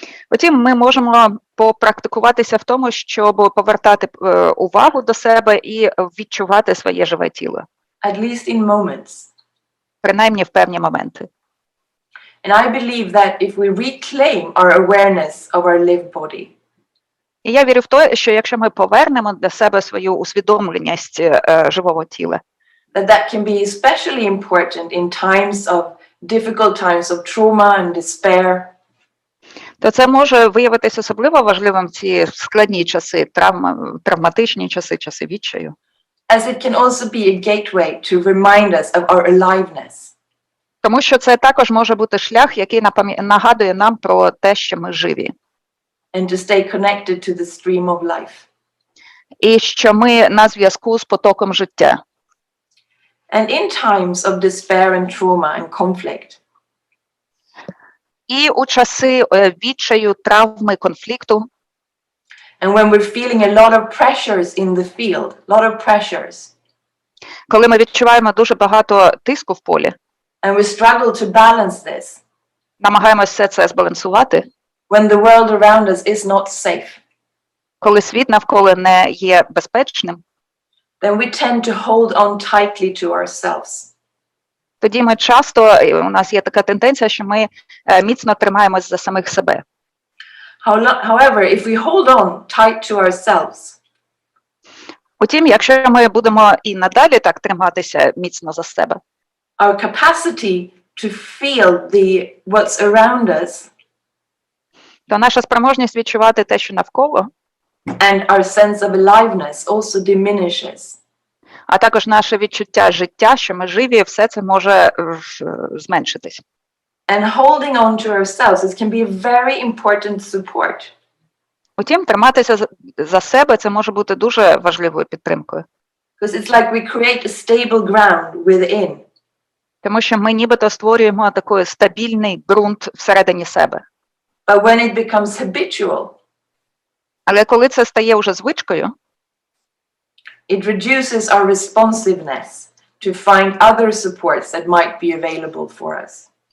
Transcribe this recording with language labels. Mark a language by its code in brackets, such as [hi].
[uk] Потім ми можемо попрактикуватися в тому, щоб повертати увагу до себе і відчувати своє живе тіло. [en] At least in moments. [uk] Принаймні в певні моменти. [en] And I believe that if we reclaim our awareness of our lived body, [uk] І я вірю в те, що якщо ми повернемо для себе свою усвідомленість живого тіла, [en] that can be especially important in times of difficult times of trauma and despair. [uk] То це може виявитися особливо важливим в ці складні часи, травматичні часи, часи відчаю. [en] As it can also be a gateway to remind us of our aliveness. [uk] Тому що це також може бути шлях, який нагадує нам про те, що ми живі. [en] And to stay connected to the stream of life. [uk] І що ми на зв'язку з потоком життя. [en] And in times of despair and trauma and conflict. [uk] І у часи відчаю, травми, конфлікту. [en] And when we're feeling a lot of pressures in the field, lot of pressures. [uk] Коли ми відчуваємо дуже багато тиску в полі. [en] And we struggle to balance this. [uk] Намагаємося все це збалансувати. [en] When the world around us is not safe. [uk] Коли світ навколо не є безпечним. [en] Then we tend to hold on tightly to ourselves. [uk] Тоді ми часто, у нас є така тенденція, що ми міцно тримаємось за самих себе. [en] However, if we hold on tight to ourselves, [uk] Утім, якщо ми будемо і надалі так триматися міцно за себе, [en] our capacity to feel what's around us, [uk] то наша спроможність відчувати те, що навколо, [en] and our sense of aliveness also diminishes. [uk] а також наше відчуття життя, що ми живі, все це може зменшитись. [en] And holding on to ourselves, it can be a very important support. [uk] Утім, триматися за себе – це може бути дуже важливою підтримкою. [en] Because it's like we create a stable ground within. [uk] Тому що ми нібито створюємо такий стабільний ґрунт всередині себе. [en] But when it becomes habitual, [uk] але коли це стає вже звичкою, [en] it reduces our responsiveness to find other supports that might be available for us.